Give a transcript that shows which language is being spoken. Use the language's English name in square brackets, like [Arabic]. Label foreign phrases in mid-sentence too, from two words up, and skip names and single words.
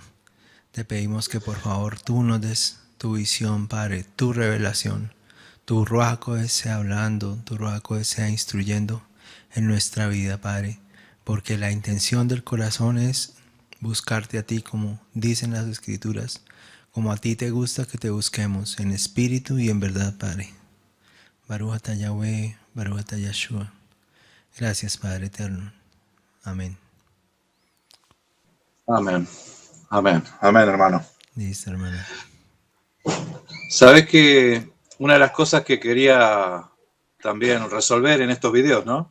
[Spanish] Te pedimos que por favor tú nos des tu visión, Padre, tu revelación, tu [Hebrew] רוח הקודש [Spanish] sea hablando, tu [Hebrew] רוח הקודש [Spanish] sea instruyendo en nuestra vida, Padre, porque la intención del corazón es buscarte a ti, como dicen las Escrituras, como a ti te gusta que te busquemos, en espíritu y en verdad, Padre. [Hebrew] ברוך אתה יהוה, ברוך אתה יהשוע. [Spanish] Gracias, Padre eterno. Amén. Amén. Amén. Amén, hermano. Listo, hermano. Sabes que una de las cosas que quería también resolver en estos videos, ¿no?